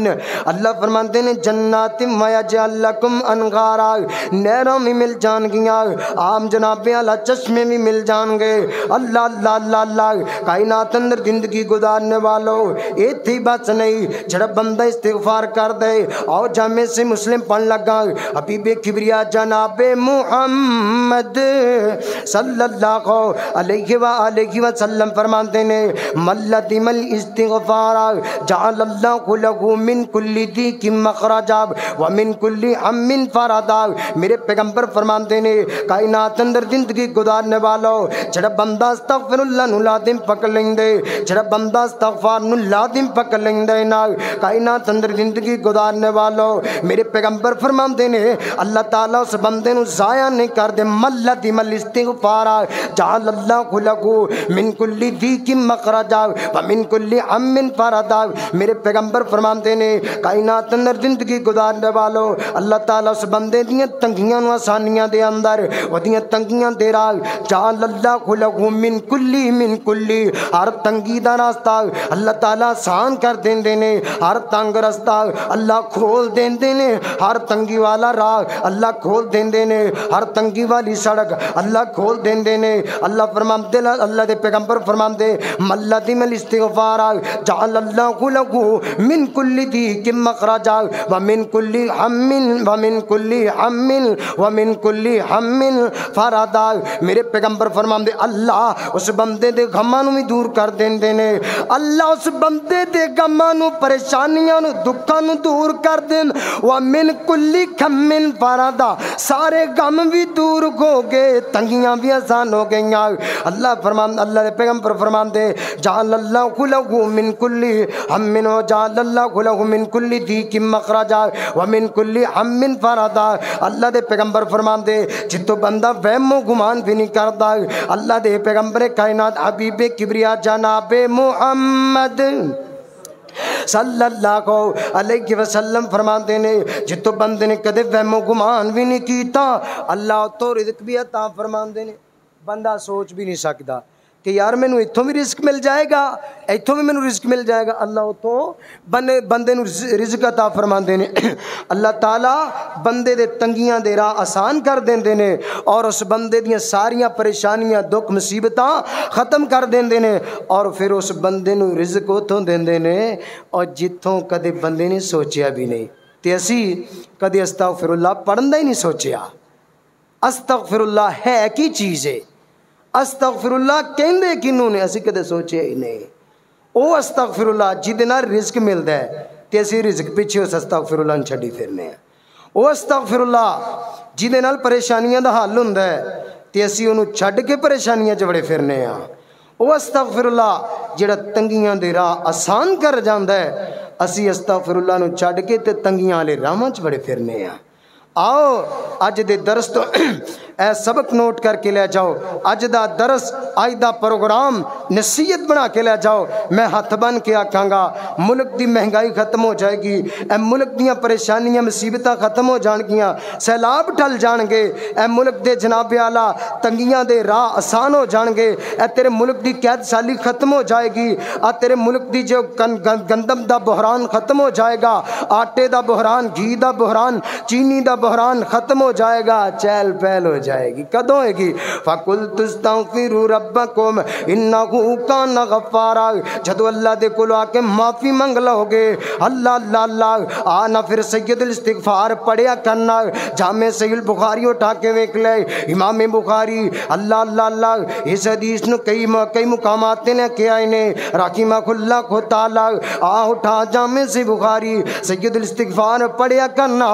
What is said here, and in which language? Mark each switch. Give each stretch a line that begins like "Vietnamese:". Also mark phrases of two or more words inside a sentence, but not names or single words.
Punjabi: اللہ فرماتے ہیں جنات
Arabic: ویجعل لکم انہارا
Punjabi: نہراں بھی مل جان گیاں عام جناب اعلیٰ چشمے بھی مل جان گے اللہ اللہ اللہ اللہ کائنات اندر زندگی گزارنے والوں ایتھی بس نہیں جڑا بندہ استغفار کر دے اور جامع سے مسلم پڑھ لگا حبیب کبریا جناب محمد صلی اللہ علیہ وآلہ وسلم فرماتے ہیں
Arabic: ملدم الاستغفار جعل اللہ لہ من کل ضیق مخرجا ومن کل ہم فرجا
Punjabi: میرے پیغمبر فرماتے ہیں کائنات اندر زندگی گزارنے والوں جڑا بندہ استغفر اللہ نو لازم پکڑ لیندے جڑا بندہ استغفار نو لازم پکڑ لیندے نا کائنات اندر زندگی گزارنے والوں میرے پیغمبر فرماتے ہیں اللہ تعالیٰ اس بندے نو ضائع نہیں کر دے
Arabic: ملدم الاستغفار جعل اللہ لہ من کل ضیق مخرجا ومن کل ہم فرجا
Punjabi: میرے پیغمبر فرماتے ہیں کائنات اندر زندگی گزارنے والوں اللہ تعالیٰ اس بندے دیاں تنگیاں نو آسانیاں دے اندر ودیاں تنگیاں دے رہا
Arabic: جعل اللہ لہ من کل
Punjabi: ہر تنگی دا راستہ اللہ تعالیٰ آسان کر دین دینے ہر تنگ راستہ اللہ کھول دین دینے ہر تنگی والا راہ اللہ کھول دین دینے ہر تنگی والی سڑک اللہ کھول دیندے نے۔ اللہ فرماندے، اللہ دے پیغمبر فرماندے
Arabic: ملذم الاستغفار جعل اللہ لہ من کل ضیق مخرجا ومن کل ہم فرجا۔
Punjabi: میرے پیغمبر فرماندے اللہ اس بندے دے غماں نوں بھی دور کر دیندے نے، اللہ اس بندے دے غماں نوں، پریشانیاں نوں، دکھاں نوں دور کر دین۔
Arabic: ومن کل ہم فرجا،
Punjabi: سارے غم بھی دور ہو گئے، تنگیاں بھی آسان ہو گئیاں۔ اللہ فرمان، اللہ دے پیغمبر فرماندے
Arabic: جعل اللہ لہ من کل ہم وجعل اللہ لہ من کل ضیق مخرجا ومن کل ہم فرجا۔
Punjabi: اللہ دے پیغمبر فرماندے جتوں بندہ وہم و گمان بھی نہیں کردا، اللہ دے پیغمبر کائنات حبیب کبریا جناب محمد صلی اللہ علیہ وسلم فرماندے نے جتوں بندے نے کدے وہم و گمان بھی نہیں کیتا، اللہ تو رزق بھی عطا فرماندے نے۔ بندہ سوچ بھی نہیں سکدا کہ یار مینو اتوں بھی رزق مل جائے گا، اتوں بھی مینو رزق مل جائے گا، اللہ اتوں بندے نو رزق عطا فرماندے نے۔ اللہ تعالیٰ بندے دے تنگیاں دے راہ آسان کر دیندے نے اور اس بندے دیاں ساریاں پریشانیاں دکھ مصیبتاں ختم کر دیندے نے، اور پھر اس بندے نو رزق اتوں دیندے نے اور جتوں کدے بندے نے سوچیا بھی نہیں۔ تے اسی کدے استغفر اللہ پڑھن دا ہی نہیں سوچیا۔ استغفر اللہ ہے کی چیز ہے؟ استغفر اللہ کہندے کنوں نے؟ اسی کدے سوچیا ہی نہیں۔ او استغفر اللہ جہدے نال رزق ملدا ہے تے اسی رزق پیچھے اس استغفر اللہ چھڈی پھرنے ہیں۔ او استغفر اللہ جہدے نال پریشانیاں دا حل ہوندا ہے تے اسی اونوں چھڈ کے پریشانیاں چ وڑے پھرنے ہیں۔ او استغفر اللہ جڑا تنگیاں دے راہ آسان کر جاندا ہے، اسی استغفر اللہ نو چھڈ کے تے تنگیاں والے راہاں چ وڑے پھرنے ہیں۔ آؤ اج دے درس تو اے سبق نوٹ کر کے لے جاؤ، اج دا درس، اج دا پروگرام نصیحت بنا کے لے جاؤ۔ میں ہاتھ بن کے آکھاں گا ملک دی مہنگائی ختم ہو جائے گی، اے ملک دیاں پریشانیاں مصیبتاں ختم ہو جان گیاں، سیلاب ٹل جان گے، اے ملک دے جناب اعلیٰ تنگیاں دے راہ آسان ہو جان گے، اے تیرے ملک دی قید سالی ختم ہو جائے گی، اے تیرے ملک دی جو گندم دا بحران ختم ہو جائے گا، آٹے دا بحران، گھی دا بحران، چینی دا بحران ختم ہو جائے گا، چہل پہل ہو جائے گی۔ کدوں ہوئے گی؟
Arabic: فَقُلْتُ اسْتَغْفِرُوا رَبَّكُمْ إِنَّهُ كَانَ غَفَّارًا،
Punjabi: جدو اللہ دے کولو آ کے معافی منگ لو گے، اللہ اللہ اللہ آنا پھر سید الاستغفار پڑھیا کرنا۔ جامع صحیح البخاری اٹھا کے ویکھ لے، امام بخاری اللہ اللہ اللہ اس حدیث نو کئی مقامات نے کیا نے رحمہ اللہ کو تعالی آ اٹھا جامع سے بخاری سید الاستغفار پڑھیا کرنا۔